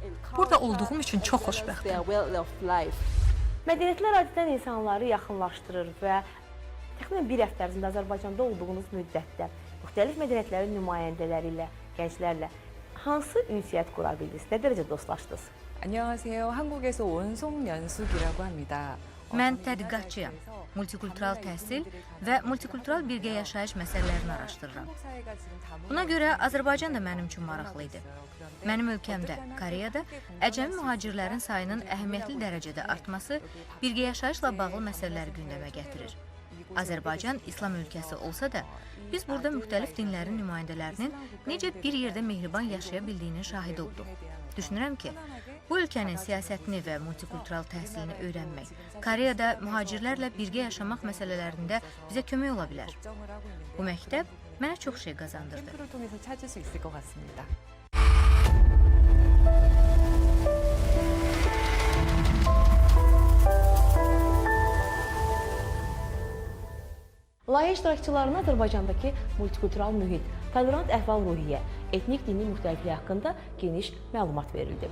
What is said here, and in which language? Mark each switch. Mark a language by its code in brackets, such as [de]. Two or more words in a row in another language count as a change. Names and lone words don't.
[az] Burada olduğum üçün çox xoşbəxtəm. Mədəniyyətlər adətən insanları yaxınlaşdırır və təxminən bir həftə ərzində Azərbaycanda olduğunuz müddətdə müxtəlif mədəniyyətlərin nümayəndələri ilə, gənclərlə hansı ünsiyyət qura bildiniz? Nə dərəcə dostlaşdınız? [ko] 안녕하세요. 한국에서 온 송연숙이라고 합니다. [az] Mən tədqiqatçıyam. Multikultural təhsil və multikultural birgə yaşayış məsələlərini araşdırıram. Buna görə Azərbaycan da mənim üçün maraqlı idi. Mənim ölkəmdə, Koreyada, əcəmi mühacirlərin sayının əhəmiyyətli dərəcədə artması birgə yaşayışla bağlı məsələləri gündəmə gətirir. Azərbaycan İslam ölkəsi olsa da, biz burada müxtəlif dinlərin nümayəndələrinin necə bir yerdə mehriban yaşaya bildiyinin şahidi olduq. Düşünürəm ki, bu ölkənin siyasətini və multikultural təhsilini öyrənmək, Koreyada mühacirlərlə birgə yaşamaq məsələlərində bizə kömək ola bilər. Bu məktəb mənə çox şey qazandırdı. [ko] 캠프를 통해서 찾을 수 있을 것 같습니다. [az] Layihə iştirakçılarına Azərbaycandakı multikultural mühit, tolerant əhval-ruhiyyə, etnik dini müxtəlifliyi haqqında geniş məlumat verildi.